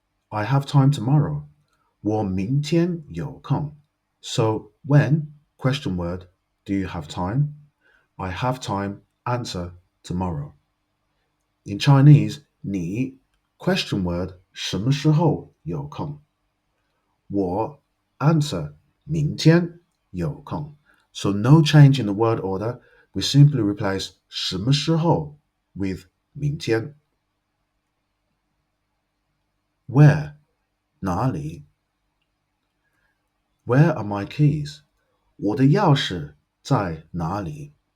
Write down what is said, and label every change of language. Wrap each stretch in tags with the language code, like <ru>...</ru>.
<en>I have time tomorrow.</en> <zh>我明天有空.</zh> <en>So when, question word, do you have time? I have time, answer, tomorrow. In Chinese, 你, question word,</en> <zh>什么时候有空? 我, answer, 明天有空.</zh> <en>So no change in the word order. We simply replace 什么时候 with 明天. Where? 哪里?Where are my keys?</en> <zh>我的钥匙在哪里?</zh>